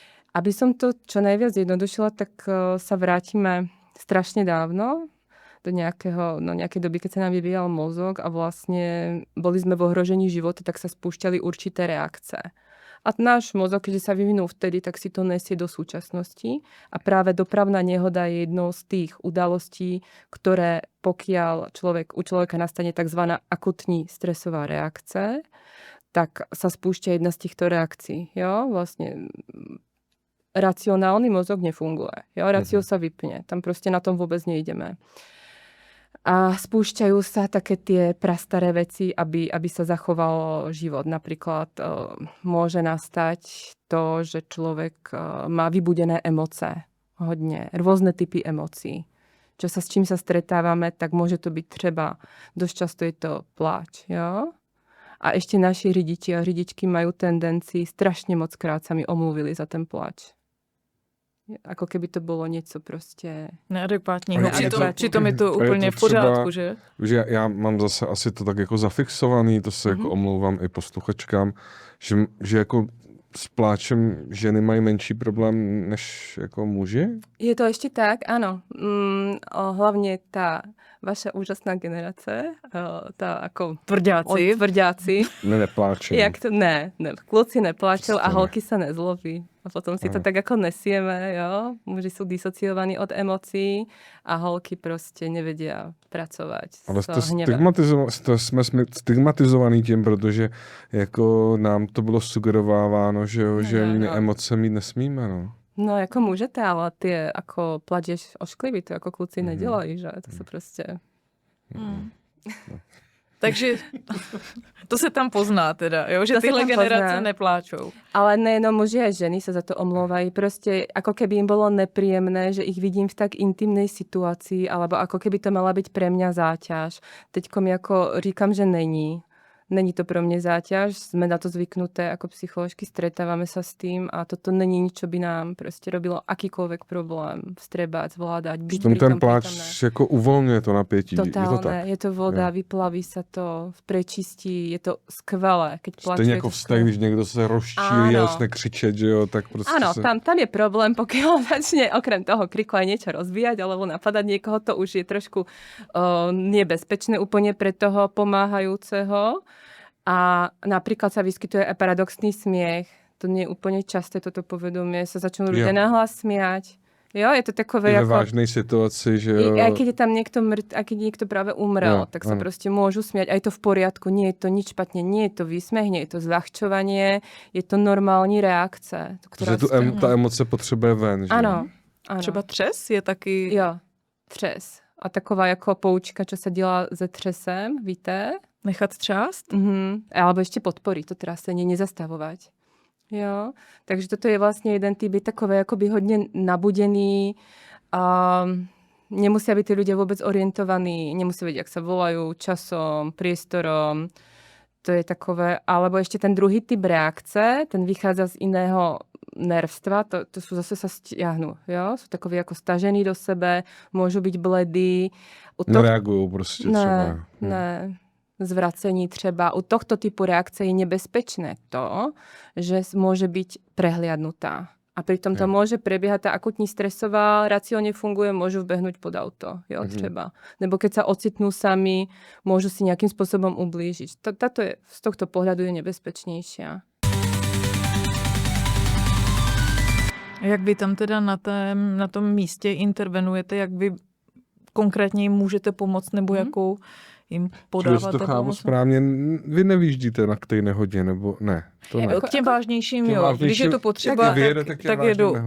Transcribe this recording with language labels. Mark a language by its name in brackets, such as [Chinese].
[Slovak] Aby som to čo najviac jednodušila, tak sa vrátime strašne dávno, do nejakej doby, keď sa nám vyvíjal mozog a vlastne boli sme v ohrožení života, tak sa spúšťali určité reakce. A náš mozog, keďže sa vyvinul vtedy, tak si to nesie do súčasnosti. A práve dopravná nehoda je jednou z tých udalostí, ktoré pokiaľ u človeka nastane tzv. [Czech] Akutní stresová reakce, [Slovak] tak sa spúšťa jedna z týchto reakcií. Jo? Vlastne racionálny mozog nefunguje. Jo? Racio sa vypne. Tam proste na tom vôbec nejdeme. A spúšťajú sa také tie prastaré veci, aby sa zachoval život. Napríklad môže nastať to, že človek má vybudené emoce. Hodne. Rôzne typy emócií. S čím sa stretávame, tak môže to byť třeba, dosť často je to pláč. Jo? A ešte naši ridiči a ridičky majú tendencii, strašne moc krát sa mi omluvili za ten pláč. Ako keby [Czech] to bylo něco prostě neadekvátního. Přitom je to úplně v pořádku, že? Že já mám zase asi to tak jako zafixovaný, to se jako omlouvám i posluchačkám, že jako s pláčem ženy mají menší problém než jako muži? Je to ještě tak, ano. Hlavně ta vaša úžasná generace, ta jako tvrďáci. Nepláčem. Jak to? Ne, kluci nepláčou a holky se nezlobí. [Slovak] A potom si to tak jako nesieme, jo. [Czech] Muži jsou disociovaní od emocí a holky prostě nevedia pracovat. Ale jsme stigmatizovaní tím, protože jako nám to bylo sugerováváno, že emoce mít nesmíme, no. No, jako můžete, ale ty jako plačeš ošklivý, to jako kluci nedělají, že? To se prostě... Takže to se tam pozná teda, jo? Že tyhle generace nepláčou. [Slovak] Ale nejenom muži a ženy sa za to omlouvají. Proste ako keby im bolo nepríjemné, že ich vidím v tak intimnej situácii, alebo ako keby to mala byť pre mňa záťaž. [Czech] Teďkom jako říkám, že není. Není to pro mě záťaž, jsme na to zvyknuté jako psycholožky, [Slovak] stretáváme se s tým a toto není nič, čo by nám prostě robilo akýkoľvek problém vstrebať, zvládať, byť [Czech] pritom ten pláč jako uvolňuje to napětí. [Slovak] Totálne, je to voda, vyplaví se to, prečistí, je to skvelé, keď pláčuje. [Czech] Stejně jako vztah, když někdo se rozčílí a začne křičet, že jo, tak prostě [Slovak] áno, tam je problém, pokiaľ začne okrem toho kriku aj niečo rozvíjať, alebo napadať niekoho, to už je trošku nebezpečné úplne pre toho pomáhajúceho. A napríklad sa vyskytuje aj paradoxný smiech. To nie je úplne časté toto povedomie. Sa začnú ľudia nahlas smiať. [Czech] Jo, je to takové jako... Ve vážnej situaci, že jo. [Slovak] Aj keď je tam niekto a keď niekto práve umrel, tak sa proste môžu smiať. A je to v poriadku, nie je to nič špatne, nie je to výsmech, nie je to zľahčovanie, je to normální reakce. [Czech] Protože ta emoce potřebuje ven, že? Ano. Třeba třes je taky... Jo, třes. A taková jako poučka, čo sa dělá se třesem, víte? Nechat třást? [Slovak] Alebo ešte podporiť, to teraz sa nezastavovať. Jo? Takže toto je vlastne jeden typ, je takové akoby hodne nabudený a nemusia byť tí ľudia vôbec orientovaní, nemusia vedieť, jak sa volajú, časom, priestorom. To je takové, alebo ešte ten druhý typ reakce, ten vychádza z iného nervstva, to sú zase sa stiahnu, jo? Sú takoví jako stažení do sebe, môžu byť bledí. Nereagujú prostě třeba. [Czech] Ne, zvracení třeba. [Slovak] U tohto typu reakce je nebezpečné to, že môže byť prehliadnutá. A pritom to môže prebiehať, tá akutní stresová, racionálne funguje, môžu vbehnúť pod auto, jo, třeba. Nebo keď sa ocitnú sami, môžu si nejakým spôsobom ublížiť. Táto je z tohto pohľadu je nebezpečnejšia. [Czech] Jak vy tam teda na tom místě intervenujete, jak vy konkrétně jim můžete pomoct, nebo jakou jim podáváte to chápu pomoc? správně, vy nevyjíždíte na té nehodě, nebo ne? To ne. K těm vážnějším, jo. Když je to potřeba, tak jedu.